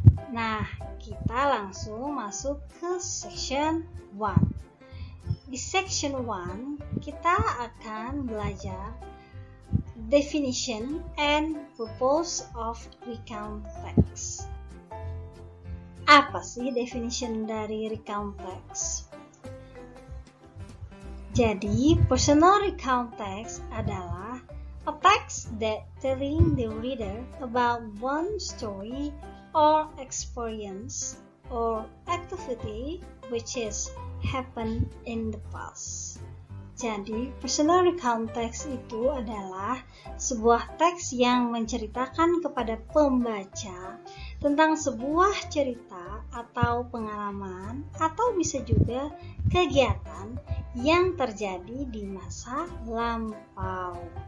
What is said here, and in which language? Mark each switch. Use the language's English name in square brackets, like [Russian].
[Indonesian] Nah, kita langsung masuk ke section 1. Di section 1, kita akan belajar [English] definition and purpose of recount text. [Indonesian] Apa sih definition dari recount text? [English] Jadi, personal recount text [Indonesian] adalah [English] a text that telling the reader about one story or experience or activity which is happened in the past. [Indonesian] Jadi, personal recount text itu adalah sebuah teks yang menceritakan kepada pembaca tentang sebuah cerita atau pengalaman atau bisa juga kegiatan yang terjadi di masa lampau.